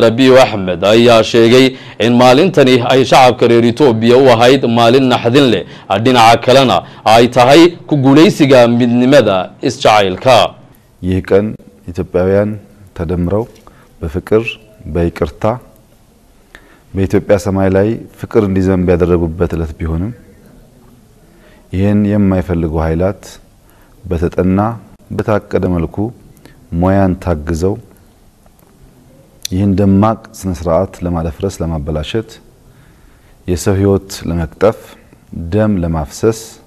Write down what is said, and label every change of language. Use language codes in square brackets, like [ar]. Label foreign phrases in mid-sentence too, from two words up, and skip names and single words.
[so] Abiy Ahmed ayaa sheegay in maalintani ay shacabka reer Itoobiya u ahayd maalin naxdin leh dhinaca kalena ay tahay ku guuleysiga midnimada isjacaylka [am] ይህ ቀን ኢትዮጵያውያን ተደምረው በፍቅር በይቅርታ በኢትዮጵያ ሰማይ ላይ ፍቅር እንዲዘንብ ያደረጉበት ዕለት ቢሆንም ይህን የማይፈልጉ ኃይላት በተጠና በታቀደ መልኩ ሞያን ታግዘው ይህን ደማቅ ስነ ስርዓት ለማለፍረስ ለማበላሸት የሰው ህይወት ለመቅጠፍ ደም ለማፍሰስ